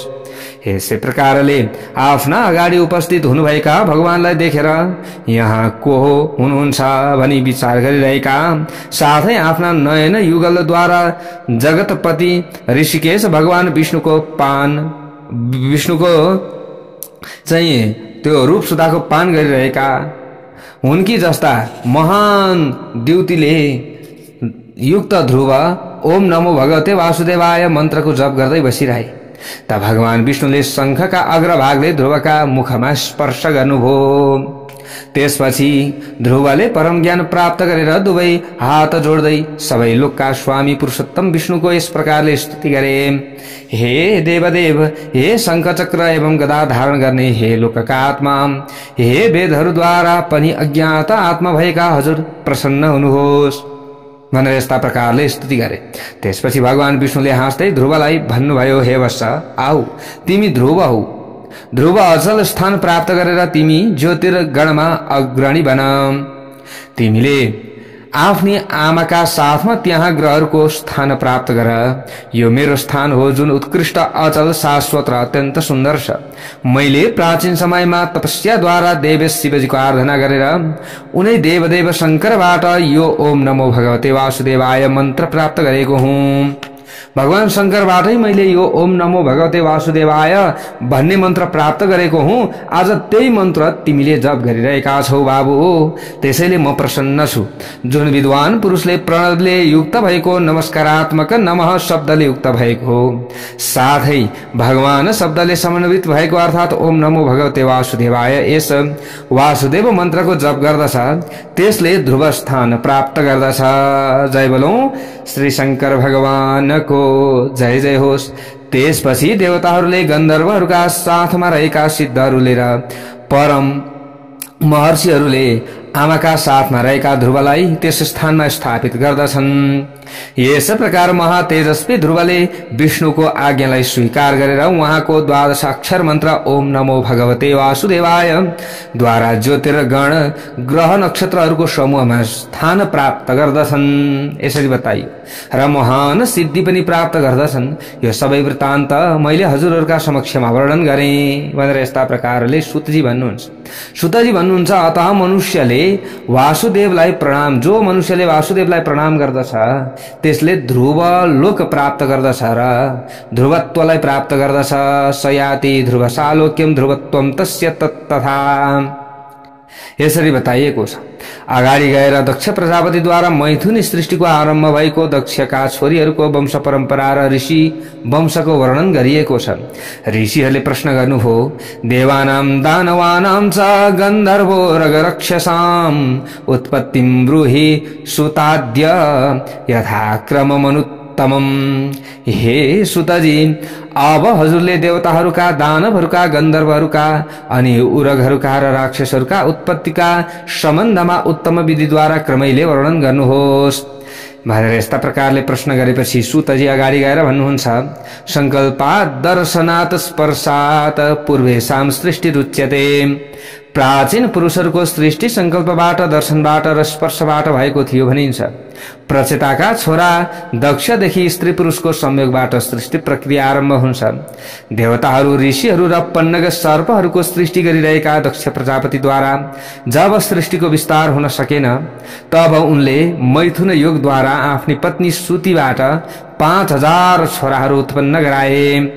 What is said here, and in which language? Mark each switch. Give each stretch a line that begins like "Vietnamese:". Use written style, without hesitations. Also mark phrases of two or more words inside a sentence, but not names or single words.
Nepali: यसै प्रकारले आफ्ना अगाडि उपस्थित हुनुभएका भगवानलाई देखेर यहाँ को हुनुहुन्छ भनी विचार गरिरहेका साथै आफ्ना नयन युगलद्वारा जगतपति ऋषिकेश भगवान विष्णुको चाहिँ त्यो रूप सुधाको पान गरिरहेका हुन्की जस्ता महान द्युतिले युक्त ध्रुव
Sanskrit: ओम नमो भगवते वासुदेवाय
Nepali: मन्त्रको जप गर्दै बसिरहे। त भगवान विष्णुले शंखका अग्रभागले ध्रुवका मुखमा स्पर्श गर्नुभयो। त्यसपछि ध्रुवले परम ज्ञान प्राप्त गरेर दुवै हात जोड्दै सबै लोकका स्वामी पुरुषोत्तम विष्णुको यस प्रकारले स्तुति गरे। हे देवदेव, हे शंख चक्र एवं गदा धारण गर्ने हे लोकका आत्मा, हे वेदहरूद्वारा पनि अज्ञात आत्मा भएका हजुर प्रसन्न हुनुहोस् भनेर यस्ता प्रकारले स्तुति गरे। त्यसपछि भगवान विष्णुले हाँस्दै ध्रुवलाई भन्नुभयो, हे वत्स, आऊ तिमी ध्रुव हौ। ध्रुव अचल स्थान प्राप्त गरेर तिमी ज्योतिर्गणमा अग्रणी बन। तिमीले आफ्नी आमाका साथमा त्यहाँ ग्रहहरूको स्थान प्राप्त गर। यो मेरो स्थान हो जुन उत्कृष्ट अचल शाश्वत र अत्यन्त सुन्दर छ। मैले प्राचीन समयमा तपस्याद्वारा देवेश शिवजीको आराधना गरेर उनै देवदेव शंकरबाट यो
Sanskrit: ओम नमो भगवते वासुदेवाय
Nepali: मन्त्र प्राप्त गरेको हुँ। भगवान शंकरबाटै मैले यो
Sanskrit: ओम नमो भगवते वासुदेवाय
Nepali: भन्ने मन्त्र प्राप्त गरेको हुँ। आज त्यही मन्त्र तिमीले जप गरिरहेका छौ बाबु। त्यसैले म प्रसन्न छु। जुन विद्वान पुरुषले प्रणवले युक्त भएको नमस्कारात्मक नमः शब्दले युक्त भएको साथै भगवान शब्दले समन्वित भएको अर्थात
Sanskrit: ओम नमो भगवते वासुदेवाय
Nepali: यस वासुदेव मन्त्रको जप गर्दछ त्यसले ध्रुव स्थान प्राप्त गर्दछ। जय बोलौं श्री शंकर भगवानको जय जय होस्। त्यसपछि देवताहरूले गन्धर्वहरूका साथमा रहेका सिद्धहरूले र परम महर्षिहरूले आमाका साथमा रहेका ध्रुवलाई त्यस स्थानमा स्थापित गर्दछन्। यस प्रकार महातेजस्वी ध्रुवले विष्णुको आज्ञालाई स्वीकार गरेर उहाँको द्वादश अक्षर मन्त्र
Sanskrit: ओम नमो भगवते वासुदेवाय
Nepali: द्वारा ज्योतिर्गण ग्रह नक्षत्रहरूको समूहमा स्थान प्राप्त गर्दछन् यसरी बताइयो र महान सिद्धि पनि प्राप्त गर्दछन्। यो सबै वृत्तान्त मैले हजुरहरूका समक्षमा वर्णन गरेँ भनेर यस्ता प्रकारले सुतजी भन्नुहुन्छ। सुतजी भन्नुहुन्छ, अतः मनुष्यले वासुदेवलाई प्रणाम, जो मनुष्यले वासुदेवलाई प्रणाम गर्दछ त्यसले ध्रुव लोक प्राप्त गर्दछ र ध्रुवत्वलाई प्राप्त गर्दछ।
Sanskrit: सयाति ध्रुव सालोक्यम ध्रुवत्वम तस्य तथा
Nepali: यसरी बताइएको छ। अगाडि गएर दक्ष प्रजापतिद्वारा मैथुन सृष्टिको आरम्भ भएको दक्षका छोरीहरूको वंश परम्परा र ऋषि वंशको वर्णन गरिएको छ। ऋषिहरूले प्रश्न गर्नुभयो,
Sanskrit: देवानां दानवानां च गन्धर्वो रगरक्षसां उत्पत्तिं ब्रूहि सुताद्य यथाक्रममनुत्तमम्।
Nepali: हे सुतजी, अब हजुरले देवताहरूका, दानवहरूका, गन्धर्वहरूका अनि उरगहरूका र राक्षसहरूका उत्पत्तिका सम्बन्धमा उत्तम विधिद्वारा क्रमैले वर्णन गर्नुहोस् भनेर यस्ता प्रकारले प्रश्न गरेपछि सुतजी अगाडि गएर भन्नुहुन्छ,
Sanskrit: संकल्पात् दर्शनात् स्पर्शात् पूर्वेषां सृष्टि रुच्यते।
Nepali: प्राचीन पुरुषहरूको सृष्टि संकल्पबाट, दर्शनबाट र स्पर्शबाट भएको थियो भनिन्छ। प्रचेताका छोरा दक्षदेखि स्त्री पुरुषको संयोगबाट सृष्टि प्रक्रिया आरम्भ हुन्छ। देवताहरू, ऋषिहरू र पन्नग सर्पहरूको सृष्टि गरिरहेका दक्ष प्रजापतिद्वारा जब सृष्टिको विस्तार हुन सकेन तब उनले मैथुन योगद्वारा आफ्नी पत्नी सुतिबाट 5000 छोराहरू उत्पन्न गराए।